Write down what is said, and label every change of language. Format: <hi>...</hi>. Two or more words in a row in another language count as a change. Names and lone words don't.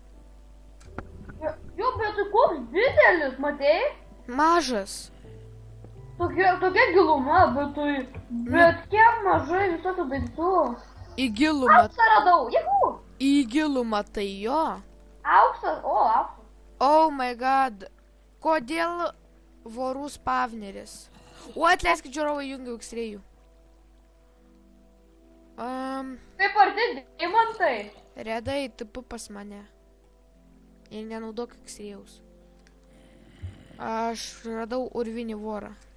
<lt>Jo, bet tai koks didelis, matei? Mažas. Tokia giluma, bet kiek mažai visokių daiktų. Į gilumą. Auksą radau, jeigu. Į gilumą tai jo. Auksas, auksas.</lt> <en>Oh my god.</en> <lt>Kodėl vorų spavneris? O, atleiskit žiūrovai, jungiau X-rayų. Kaip arti deimantai. Redai, tipu pas mane. Ir nenaudok X-rayaus. Aš radau urvinį vorą.</lt>